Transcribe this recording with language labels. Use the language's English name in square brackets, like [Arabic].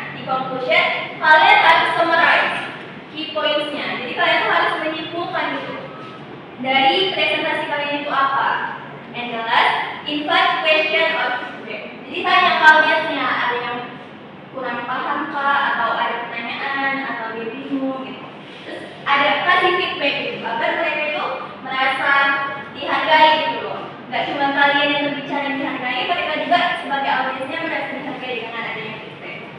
[Indonesian] Di conclusion, kalian harus [English] summarize key points- [Indonesian] nya. Jadi kalian tuh harus menyimpulkan gitu dari presentasi kalian itu apa. [English] And the last, invite question or feedback. [Indonesian] Jadi tanya ke audiensnya, ada yang kurang paham kah, atau ada pertanyaan, atau dia bingung gitu. Terus ada kasih feedback gitu, agar mereka itu merasa dihargai gitu loh. Gak cuma kalian yang berbicara yang dihargai, mereka juga sebagai audiensnya merasa dihargai dengan adanya feedback.